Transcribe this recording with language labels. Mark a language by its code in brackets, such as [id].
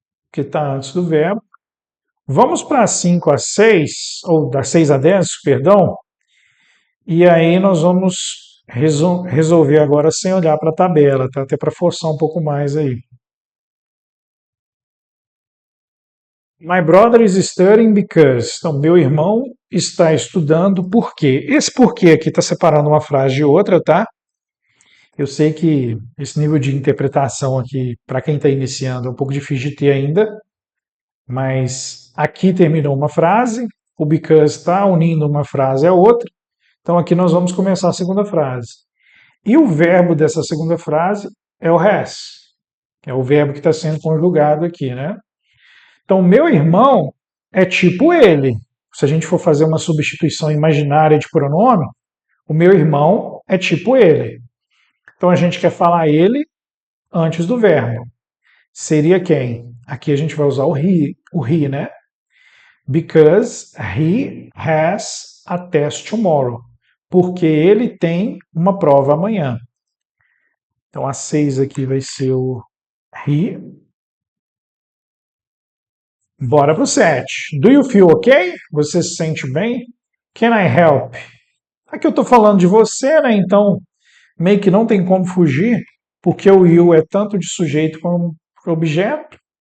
[pt] Que está antes do verbo. Vamos para a 5 a 6, ou da 6 a 10, perdão. E aí nós vamos resolver agora sem olhar para a tabela, tá? Até para forçar um pouco mais aí. [en] My brother is studying because. [pt] Então, meu irmão está estudando por quê? Esse porquê aqui está separando uma frase de outra, tá? Eu sei que esse nível de interpretação aqui, para quem está iniciando, é um pouco difícil de ter ainda, mas aqui terminou uma frase, o because está unindo uma frase a outra, então aqui nós vamos começar a segunda frase. E o verbo dessa segunda frase é o has, é o verbo que está sendo conjugado aqui, né? Então, meu irmão é tipo ele. Se a gente for fazer uma substituição imaginária de pronome, o meu irmão é tipo ele. Então, a gente quer falar ele antes do verbo. Seria quem? Aqui a gente vai usar o he, né? [en] Because he has a test tomorrow. [pt] Porque ele tem uma prova amanhã. Então, a 6 aqui vai ser o he. [en] Bora pro 7. Do you feel okay? Você se sente bem? Can I help? [pt] Aqui eu estou falando de você, né? Então, meio que não tem como fugir, porque o you é tanto de sujeito como objeto.